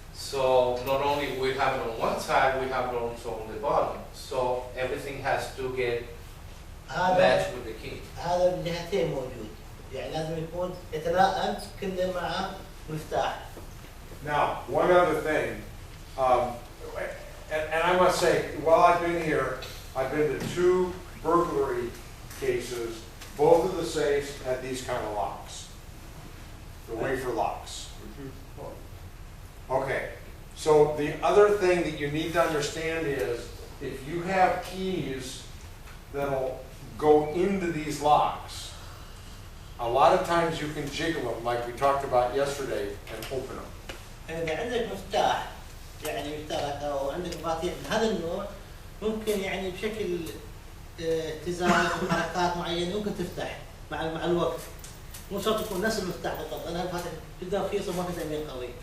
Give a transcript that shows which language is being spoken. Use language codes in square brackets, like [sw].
[en] So not only we have it on one side, we have it also on the bottom. So everything has to get [ar] هذا [en] matched with the key. [ar] هذا من جهتين موجود، يعني لازم يكون يتلائم كله مع مفتاح. [en] Now, one other thing, and I must say, while I've been here, I've been to 2 burglary cases. Both of the safes had these kind of locks, the wafer locks. Okay, so the other thing that you need to understand is, if you have keys that'll go into these locks, a lot of times you can jiggle them, like we talked about yesterday, and open them. [ar] إذا عندك مفتاح يعني مشترك أو عندك مفاتيح من هذا النوع ممكن يعني بشكل اتزان وحركات معينة ممكن تفتح مع الوقت. مو شرط يكون نفس المفتاح بالضبط، أنا فاتح جدا رخيص وما في تأمين قوي.